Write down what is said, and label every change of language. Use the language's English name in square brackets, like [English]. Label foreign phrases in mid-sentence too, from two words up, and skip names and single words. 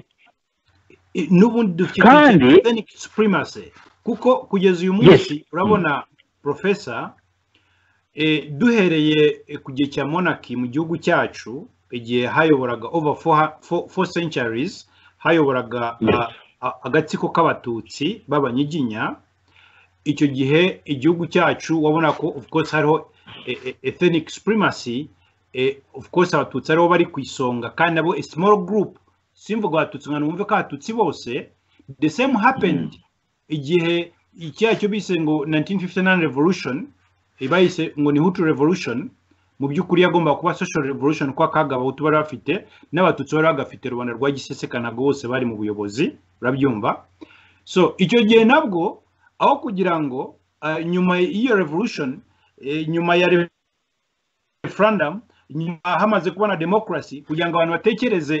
[Kinyarwanda] n'ubundi dufite [English] ethnic supremacy [Kinyarwanda] kuko kugeza uyu munsi urabona professor duhereye ku gihe cya monarchy mu gihugu cyacu igihe hayoboraga [English] over 4 centuries [Kinyarwanda] hayoboraga agatsiko k'abatutsi b'abanyiginya icyo gihe igihugu cyacu wabona ko [English] of course [Kinyarwanda] hariho [English] ethnic supremacy of course [Kinyarwanda] abatutsi aribo bari ku isonga kandi nabo [English] a small group [Kinyarwanda] simvuga abatutsi ngo numve ko abatutsi bose [English] the same happened [Kinyarwanda] igihe icyo bise ngo 1959 revolution ibayise ngo ni Hutu revolution mu by'ukuri yagomba kuba [English] social revolution [Kinyarwanda] kwa kagaba Hutu bari bafite n'abatutsi bari bagafite rubanda rwa gisesekanaga bose bari mu buyobozi urabyumva. So icyo gihe nabwo aho kugira ngo nyuma y'iyo revolution nyuma ya referendum nyuma hamaze kubona democracy kugira ngo abantu batekereze